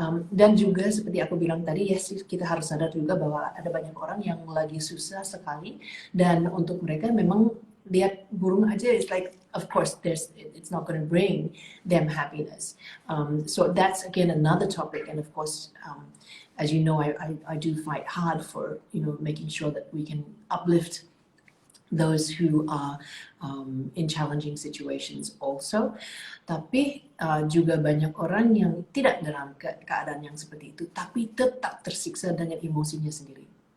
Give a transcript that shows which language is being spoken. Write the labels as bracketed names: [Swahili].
[Indonesian] Dan juga seperti aku bilang tadi, ya sih kita harus sadar juga bahwa ada banyak orang yang lagi susah sekali, dan untuk mereka memang lihat burung aja [English] is like, of course it's not going to bring them happiness. So that's again another topic, and of course as you know, I do fight hard for making sure that we can uplift those who are in challenging situations also. [Indonesian] Tapi juga banyak orang yang tidak dalam keadaan yang seperti itu, tapi tetap tersiksa dengan emosinya sendiri.